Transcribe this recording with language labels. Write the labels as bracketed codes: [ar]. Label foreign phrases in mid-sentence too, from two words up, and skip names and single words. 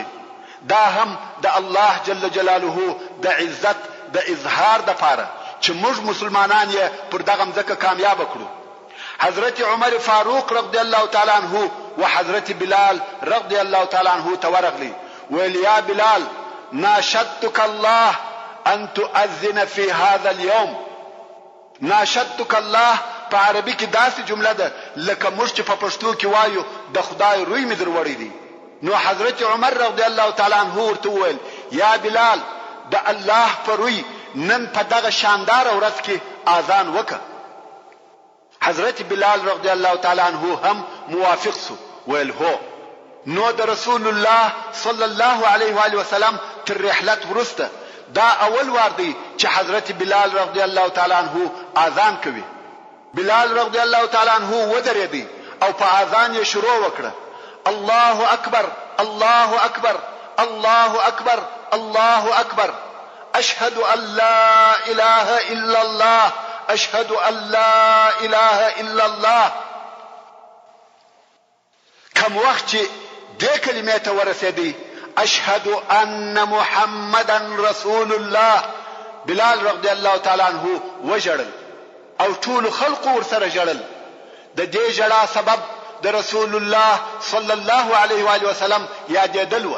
[ps] دا هم د الله [ar] جل جلاله [ps] د عزت د اظهار د پاره چې موږ مسلمانان یې پر دغه ځکه کامیاب کړو. [ar] حضرت عمر فاروق رضی الله تعالی عنه و حضرت بلال رضی الله تعالی عنه [ps] تورغلی ویل [ar] یا بلال ناشدتك الله ان تؤذن في هذا اليوم. ناشدتك الله [ps] په عربي کې داسې جمله ده لکه موږ چې په پښتو کې وایو د خدای روی مې دروړی دی. نو حضرت عمر [ar] رضی الله تعالی عنه [ps] ورته وویل یا بلال د الله په روی نن په دغه شاندار ورځ کې اذان وکړه. حضرت بلال رضی الله تعالی عنه هم موافق شو ویل هو. نو د رسول الله [ar] صلی الله علیه و آله وسلم [ps] تر رحلت وروسته دا اول وار دی چې حضرت بلال [ar] رضی الله تعالی عنه [ps] اذان کوي. [ar] بلال رضی الله تعالی عنه [ps] ودرېدی او په اذان یې شروع وکړه: [ar] الله اکبر الله اکبر الله اکبر الله اکبر اشهد ان لا اله الا الله اشهد ان لا اله الا الله. [ps] کوم وخت چې دې کلمې ته ورسېدی [ar] اشهد ان محمدا رسول الله، [ps] بلال [ar] رضی الله تعالی عنه [ps] وجړل او ټول خلق ورسره جړل. د دې جړا سبب د رسول الله [ar] صلی الله علیه و آله وسلم [ps] یادېدل و.